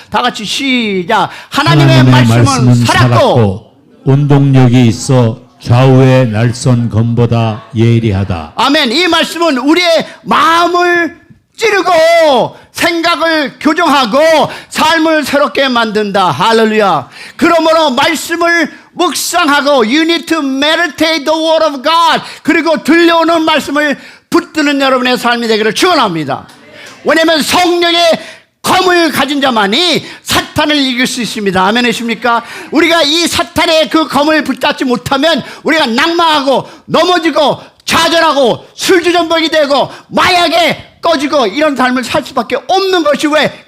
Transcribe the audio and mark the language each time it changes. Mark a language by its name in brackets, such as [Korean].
[Korean] 다 같이 시작. 하나님의 말씀은 살았고 운동력이 있어 좌우의 날선 검보다 예리하다. 아멘. 이 말씀은 우리의 마음을 찌르고 생각을 교정하고 삶을 새롭게 만든다. 할렐루야. 그러므로 말씀을 묵상하고 [English] You need to meditate the word of God. [Korean] 그리고 들려오는 말씀을 붙드는 여러분의 삶이 되기를 축원합니다. 왜냐하면 성령의 검을 가진 자만이 사탄을 이길 수 있습니다. 아멘이십니까? 우리가 이 사탄의 그 검을 붙잡지 못하면 우리가 낙망하고 넘어지고 좌절하고 술주전복이 되고 마약에 꺼지고 이런 삶을 살 수밖에 없는 것이 왜?